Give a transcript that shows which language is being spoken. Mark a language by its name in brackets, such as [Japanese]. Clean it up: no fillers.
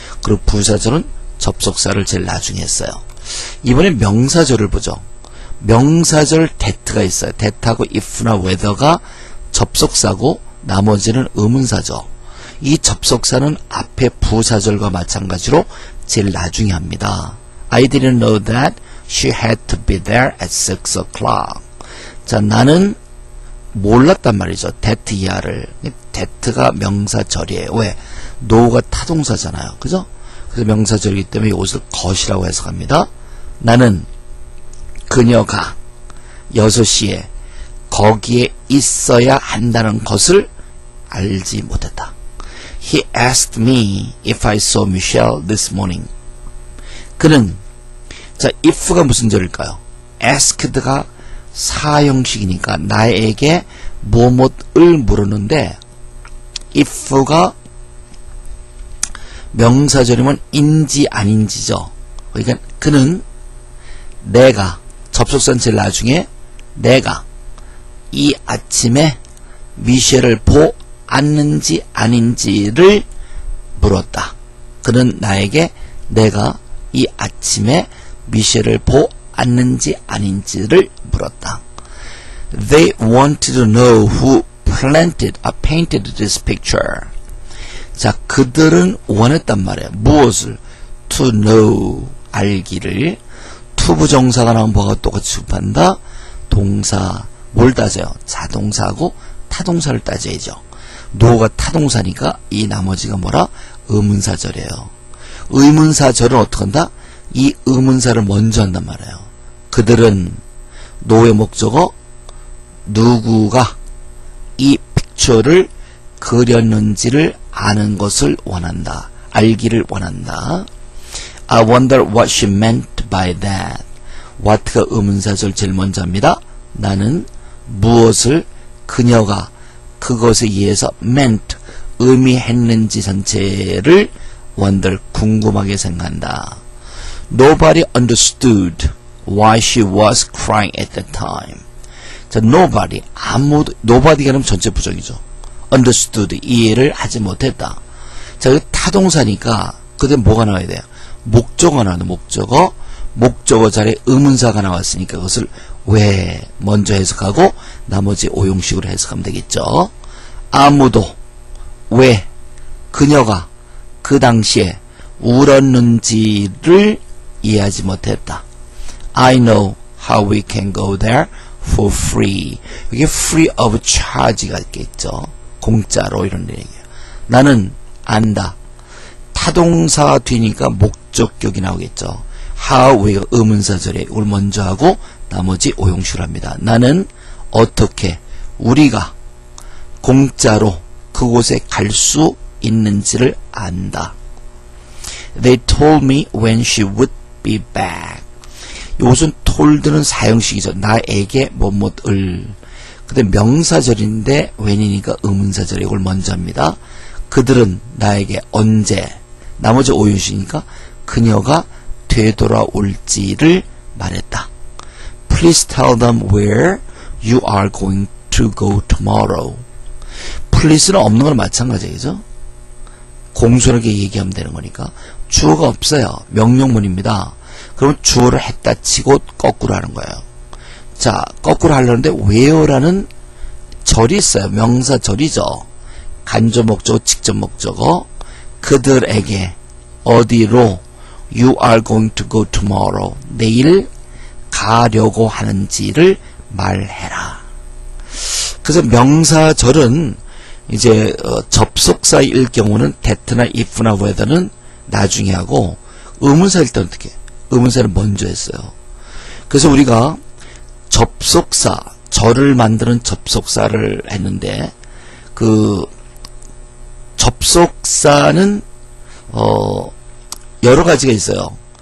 [Korean] 그리고 부사절은 접속사를 제일 나중에 했어요. 이번에 명사절을 보죠. 명사절 that가 있어요. that하고 if나 whether가 접속사고 나머지는 의문사죠. 이 접속사는 앞에 부사절과 마찬가지로 제일 나중에 합니다. [English] I didn't know that she had to be there at 6 o'clock. [Korean] 자, 나는 몰랐단 말이죠. that 이하를. that가 명사절이에요. 왜? know가 타동사잖아요. 그죠? 그래서 명사절이기 때문에 이것을 것이라고 해석합니다. 나는 그녀가 6시에 거기에 있어야 한다는 것을 알지 못했다. [English] He asked me if I saw Michelle this morning. [Korean] 그는, 자, if가 무슨 절일까요? asked가 사형식이니까 나에게 뭐뭐을 물었는데, if가 명사절이면 인지 아닌지죠. 그러니까 그는 내가, 접속사는 제일 나중에 내가 이 아침에 미셸을 보았는지 아닌지를 물었다. 그는 나에게 내가 이 아침에 미셸을 보았는지 아닌지를 물었다. [English] They wanted to know who painted this picture. [Korean] 자, 그들은 원했단 말이에요. 무엇을? [English] To know, [Korean] 알기를. 투부정사가 나오면 뭐가 똑같이 수반다? 동사. 뭘 따져요? 자동사하고 타동사를 따져야죠. know가 타동사니까 이 나머지가 뭐라? 의문사절이에요. 의문사절은 어떻게 한다? 이 의문사를 먼저 한단 말이에요. 그들은 know의 목적어 누구가 이 픽처를 그렸는지를 아는 것을 원한다. 알기를 원한다. [English] I wonder what she meant by that. [Korean] what가 의문사절 제일 먼저 합니다. 나는 무엇을 그녀가 그것에 의해서 meant 의미했는지 전체를 wonder 궁금하게 생각한다. [English] Nobody understood why she was crying at the time. [Korean] 자, nobody 아무도 nobody가 그러면 전체 부정이죠. understood 이해를 하지 못했다. 자, 그 타동사니까 그때 뭐가 나와야 돼요? 목적어가 나와요. 목적어 자리에 의문사가 나왔으니까 그것을 왜 먼저 해석하고 나머지 오용식으로 해석하면 되겠죠. 아무도 왜 그녀가 그 당시에 울었는지를 이해하지 못했다. [English] I know how we can go there for free. [Korean] 이게 [English] free of charge [Korean] 가 있겠죠. 공짜로 이런 얘기예요. 나는 안다. 타동사 뒤니까 목적격이 나오겠죠. how 우리가 의문사절에 이걸 먼저 하고 나머지 오용식을 합니다. 나는 어떻게 우리가 공짜로 그곳에 갈 수 있는지를 안다. [English] They told me when she would be back. [Korean] 이것은 told는 사형식이죠. 나에게 뭐뭐을. 근데 명사절인데 when이니까 의문사절에 이걸 먼저 합니다. 그들은 나에게 언제, 나머지 오용식이니까 그녀가 되돌아올지를 말했다. [English] Please tell them where you are going to go tomorrow. [Korean] please는 없는 건 마찬가지죠. 공손하게 얘기하면 되는 거니까. 주어가 없어요. 명령문입니다. 그럼 주어를 했다 치고 거꾸로 하는 거예요. 자, 거꾸로 하려는데 where라는 절이 있어요. 명사절이죠. 간접 목적어, 직접 목적어. 그들에게 어디로 [English] you are going to go tomorrow. [Korean] 내일 가려고 하는지를 말해라. 그래서 명사절은 이제 접속사일 경우는 that나 if나 whether는 나중에 하고 의문사일 때는 어떻게? 의문사를 먼저 했어요. 그래서 우리가 접속사, 절을 만드는 접속사를 했는데 그 접속사는 여러 가지가 있어요.